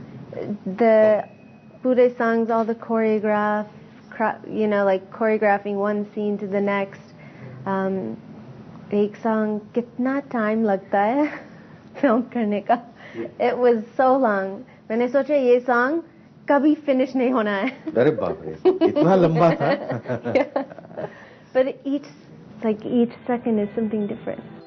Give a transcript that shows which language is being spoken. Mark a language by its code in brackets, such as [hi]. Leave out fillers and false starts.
[en] The पूरे songs, all the you know, like choreographing one scene to the next. [hi] एक song कितना time लगता है film करने का? [en] It was so long. [hi] मैंने सोचा ये song कभी finish नहीं होना है. अरे बाप रे, इतना लंबा था? [en] Yeah. But each second is something different.